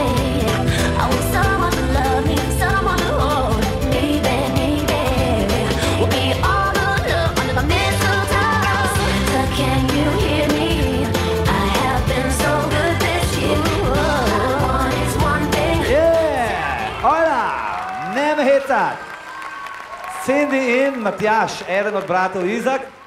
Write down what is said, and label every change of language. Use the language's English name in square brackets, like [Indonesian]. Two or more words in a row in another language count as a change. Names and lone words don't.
[English] I want someone to love me, someone to hold me, baby. We'll be all alone under the mistletoe. Santa, can you hear me? I have been so good this year. All I want is one thing. Yeah! Hola! [Slovenian] Ne me hecat! Cindy in Matjaž, eden od bratov Izak.